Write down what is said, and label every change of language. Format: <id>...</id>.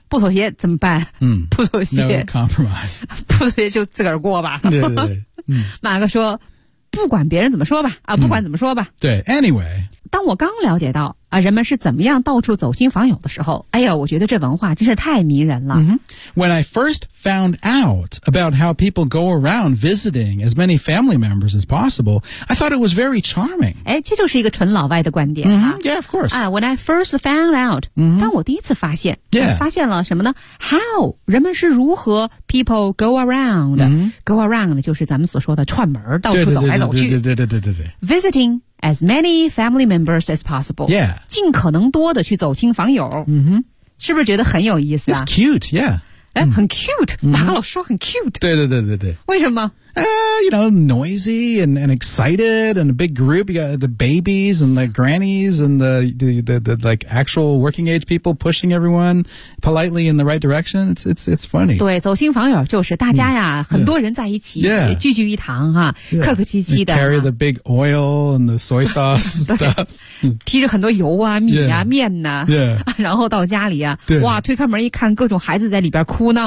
<zh>不妥协怎么办、嗯、不妥协</zh> <en>no compromise</en> <zh>不妥协就自个儿过吧对对对、嗯、马哥说不管别人怎么说吧啊，不管怎么说吧、嗯、对 anyway 当我刚了解到啊，人们是怎么样到处走亲访友的时候，哎呀，我觉得这文化真是太迷人了。 Mm-hmm.</zh> <en>When I first found out about how people go around visiting as many family members as possible, I thought it was very charming.</en> <zh>哎，这就是一个纯老外的观点、啊。</zh> <en>Mm-hmm. Yeah, of course. 啊、 When I first found out,、 mm-hmm.</en> <zh>当我第一次发现，</zh> <en>yeah.</en> <zh>发现了什么呢 ？How 人们是如何 people go around?、 Mm-hmm. Go around 就是咱们所说的串门，到处走来走去。对对对对对对。</zh> <en>Visiting. As many family members as possible. Yeah.</en> <zh>尽可能多的去走亲访友。 Mm-hmm. 是不是觉得很有意思啊</zh> <en>It's cute, yeah.</en> <zh>哎、mm-hmm. 很 cute. 马老说很 cute. 对对对对对。为什么</zh> <en>You know, noisy and excited and a big group. You got the babies and the grannies and the like actual working age people pushing everyone politely in the right direction. It's funny.</en> <zh>对，走亲访友就是大家呀，很多人在一起，</zh> <en>yeah.</en> <zh>聚聚一堂哈，</zh> <en>yeah.</en> <zh>客客气气的。</zh> <en>You carry the big oil and the soy sauce stuff.</en> <zh>提着很多油啊、米啊、</zh> <en>yeah.</en> <zh>面呐、啊，</zh> <en>yeah.</en> <zh>然后到家里啊，哇，推开门一看，各种孩子在里边哭闹、啊，</zh>